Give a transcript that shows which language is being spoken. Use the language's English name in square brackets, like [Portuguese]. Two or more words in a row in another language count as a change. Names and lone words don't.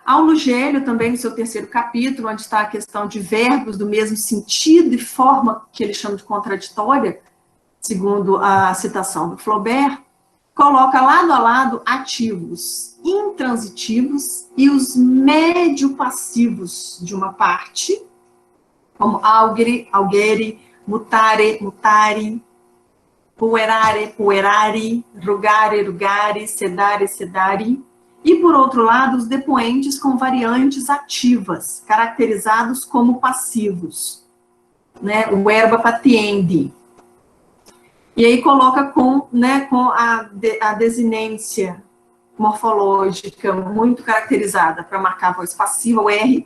[Portuguese] Aulo Gelio, também no seu terceiro capítulo, onde está a questão de verbos do mesmo sentido e forma que ele chama de contraditória, segundo a citação do Flaubert, coloca lado a lado ativos intransitivos e os médio-passivos de uma parte, como [Latin] augere, augere, mutare, mutari, puerare, puerari, rugare, rugari, sedare, sedari, [Portuguese] e, por outro lado, os depoentes com variantes ativas, caracterizados como passivos, né, o verbo patiendi. E aí coloca com a desinência morfológica muito caracterizada para marcar a voz passiva, o R